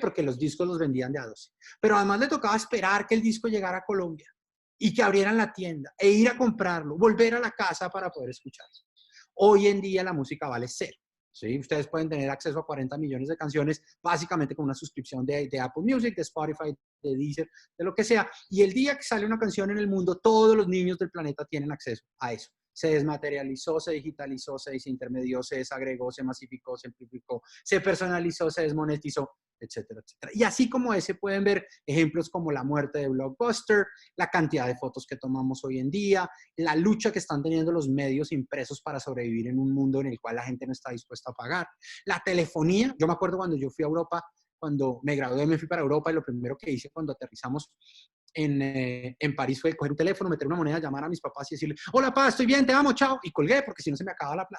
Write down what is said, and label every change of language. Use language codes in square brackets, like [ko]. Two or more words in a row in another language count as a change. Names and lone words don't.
[es] Porque los discos los vendían de a 12. Pero además le tocaba esperar que el disco llegara a Colombia y que abrieran la tienda e ir a comprarlo, volver a la casa para poder escucharlo. Hoy en día la música vale cero. ¿Sí? Ustedes pueden tener acceso a 40 millones de canciones básicamente con una suscripción de Apple Music, de Spotify, de Deezer, de lo que sea. Y el día que sale una canción en el mundo, todos los niños del planeta tienen acceso a eso. Se desmaterializó, se digitalizó, se desintermedió, se desagregó, se masificó, se amplificó, se personalizó, se desmonetizó, etcétera, etcétera. Y así como ese pueden ver ejemplos como la muerte de Blockbuster, la cantidad de fotos que tomamos hoy en día, la lucha que están teniendo los medios impresos para sobrevivir en un mundo en el cual la gente no está dispuesta a pagar. La telefonía, yo me acuerdo cuando yo fui a Europa, cuando me gradué me fui para Europa y lo primero que hice cuando aterrizamos en París fue coger un teléfono, meter una moneda, llamar a mis papás y decirle, hola papá, estoy bien, te amo, chao, y colgué porque si no se me acaba la plata.